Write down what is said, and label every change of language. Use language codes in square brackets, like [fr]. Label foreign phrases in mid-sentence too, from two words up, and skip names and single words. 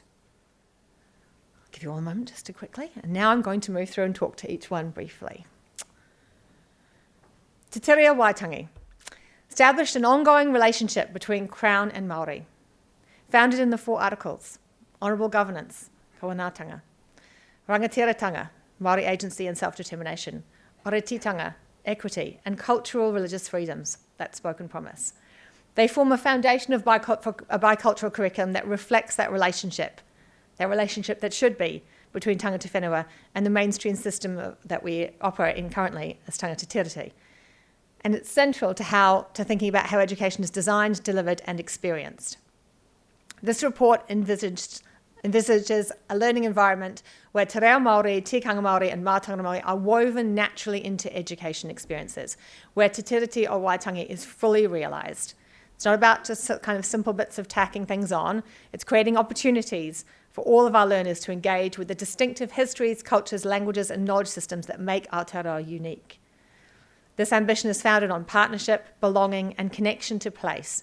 [en] I'll give you all a moment just to quickly. And now I'm going to move through and talk to each one briefly. Te Tiria Waitangi established an ongoing relationship between Crown and Māori, founded in the 4 Articles: honourable governance, [mi] kawanatanga, rangatiratanga, [en] Māori agency and self-determination, oretitanga, equity, and cultural religious freedoms, that spoken promise. They form a foundation of a bicultural curriculum that reflects that relationship that should be between [mi] tangata whenua [en] and the mainstream system that we operate in currently as [mi] tangata tiriti. [en] And it's central to thinking about how education is designed, delivered, and experienced. This report envisages a learning environment where [mi] te reo Māori, tikanga Māori, [en] and [mi] mātanga Māori [en] are woven naturally into education experiences, where te tiriti o Waitangi is fully realised. It's not about just kind of simple bits of tacking things on. It's creating opportunities for all of our learners to engage with the distinctive histories, cultures, languages, and knowledge systems that make Aotearoa unique. This ambition is founded on partnership, belonging, and connection to place.